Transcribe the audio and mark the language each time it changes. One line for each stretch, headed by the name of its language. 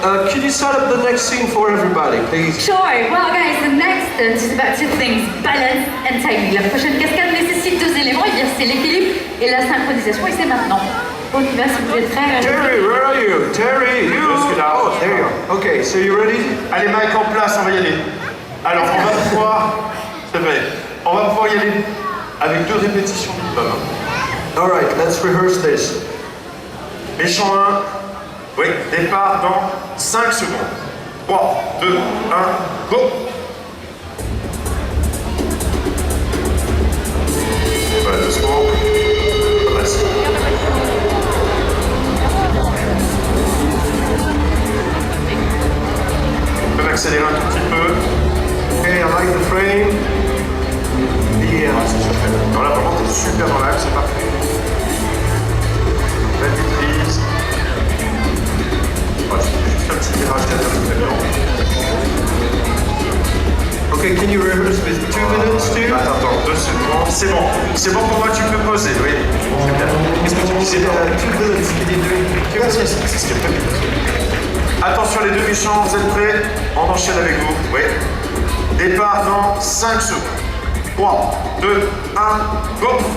English: Could you set up the next scene for everybody, please? Sure. Well, guys, the next stunt is about two things: balance and timing.
French: La prochaine cascade nécessite deux éléments. C'est l'équilibre et la synchronisation. Et c'est maintenant. On y va, si vous êtes prêts.
English: Terry, where are you? Terry, you!
French: Je suis là.
English: Oh, there you are. Okay, so you ready?
French: Allez, Mike, en place, on va y aller. Alors, on va pouvoir... C'est vrai. On va pouvoir y aller avec 2 répétitions minimum.
English: All right, let's rehearse this.
French: Méchant 1. Oui, départ dans 5 secondes. 3, 2, 1, go! Voilà, doucement. Vas-y. On peut accélérer un tout petit peu.
English: Okay, I like the frame. Yeah.
French: Non, là, vraiment, t'es super dans l'axe, c'est parfait. La maîtrise. Oh, tu fais juste un petit virage derrière le camion.
English: Okay, can you rehearse with 2 minutes too?
French: Attends, 2 secondes. C'est bon. C'est bon pour moi, tu peux poser, oui. C'est bien. Qu'est-ce que tu disais?
English: 2 minutes, can you do it? Yes, yes,
French: c'est ce qui est prévu. Attention les deux méchants, vous êtes prêts? On enchaîne avec vous, oui. Départ dans 5 secondes. 3, 2, 1, go!